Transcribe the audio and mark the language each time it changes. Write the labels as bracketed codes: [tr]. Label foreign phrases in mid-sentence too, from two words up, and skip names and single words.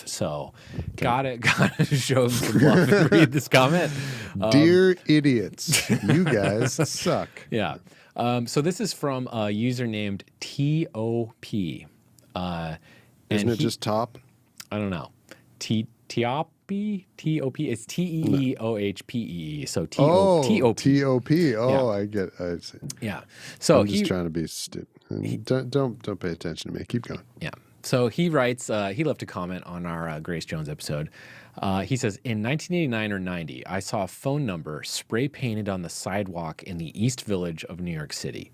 [en] So gotta show him some love and read this comment. Dear idiots, you guys suck. Yeah. So this is from a user named T.O.P. Isn't it just top? I don't know. T.O.P. It's T-E-E-O-H-P-E-E. So T-O-P. T-O-P. Oh, yeah. I see. Yeah. So I'm just trying to be stupid. Don't pay attention to me. Keep going. Yeah. So he writes, he left a comment on our Grace Jones episode. He says, in 1989 or 90, I saw a phone number spray painted on the sidewalk in the East Village of New York City.